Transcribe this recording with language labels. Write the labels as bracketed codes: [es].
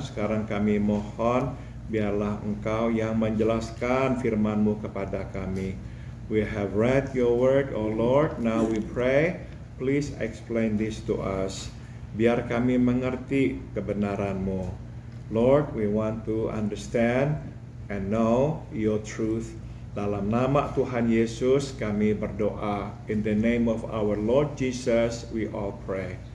[id] Sekarang kami mohon biarlah Engkau yang menjelaskan firman-Mu kepada kami. [en] We have read your word, O Lord. Now we pray, please explain this to us. [id] biar kami mengerti kebenaran-Mu. [en] Lord, we want to understand and know your truth. [id] Dalam nama Tuhan Yesus kami berdoa. [en] In the name of our Lord Jesus we all pray.